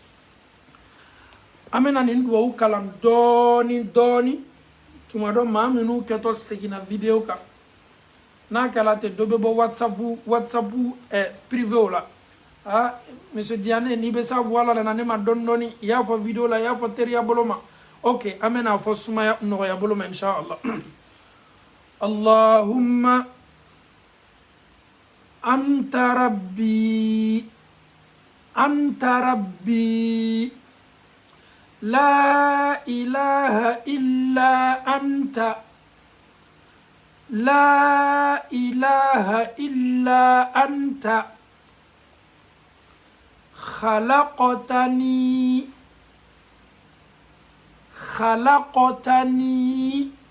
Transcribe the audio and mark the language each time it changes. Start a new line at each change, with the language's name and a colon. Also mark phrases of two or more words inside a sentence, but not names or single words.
Bambara: an bɛna nin duwawu kalan dɔɔni tuma dɔ maa minnu kɛtɔ seginna video kan n'a kɛla ten dɔ bɛ bɔ whatsapp privé la monsieur Diané n'i bɛ
French: sa voix
Bambara: la na ne ma dɔɔni i y'a fɔ video la i y'a fɔ teriya bolo ma ok an bɛna fɔ sumaya nɔgɔya bolo ma inshallah
Arabic: اللهم أنت ربي لا إله إلا أنت خلقتني